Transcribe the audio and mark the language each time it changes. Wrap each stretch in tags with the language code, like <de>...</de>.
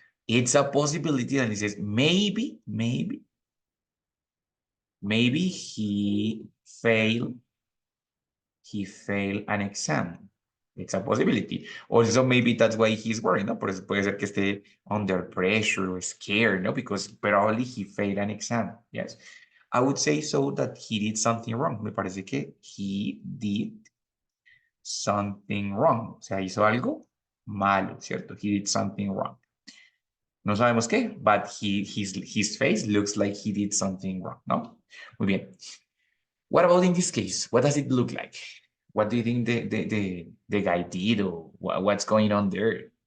<en>It's a possibility that he says maybe he failed an exam. It's a possibility. Also, maybe that's why he's worried, ¿no?</en> <es>Por eso puede ser que esté</es> <en>under pressure or scared, ¿no? Because probably he failed an exam. Yes. I would say so that he did something wrong.</en> <es>Me parece que</es> <en>he did something wrong.</en> <es>O sea, hizo algo malo, ¿cierto?</es> <en>He did something wrong.</en> <es>No sabemos qué,</es> <en>but his face looks like he did something wrong, ¿no?</en> <es>Muy bien.</es> <en>What about in this case? What does it look like? What do you think the guy did, or what's going on there?</en>